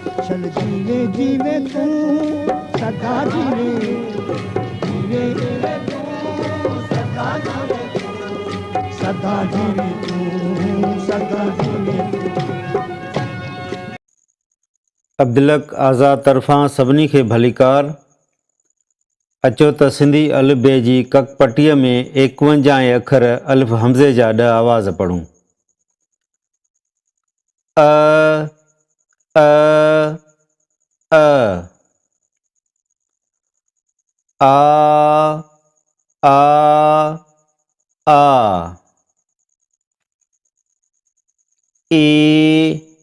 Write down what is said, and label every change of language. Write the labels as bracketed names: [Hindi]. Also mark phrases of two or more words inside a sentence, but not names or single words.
[Sindhi] चल जीवे जीवे तू सदा जीवे, जीवे जीवे तू सदा जीवे, सदा जीवे तू, सदा जीवे तू। अब्दुलक आज़ाद तरफ़ां सभिनी खे भलीकार। अचो त सिंधी अलिफ़ बे जी ककपटीअ में 51 अखर अलिफ़ हमज़े जा 10 आवाज़ पढ़ूं। अ अ अ, आ आ आ, ए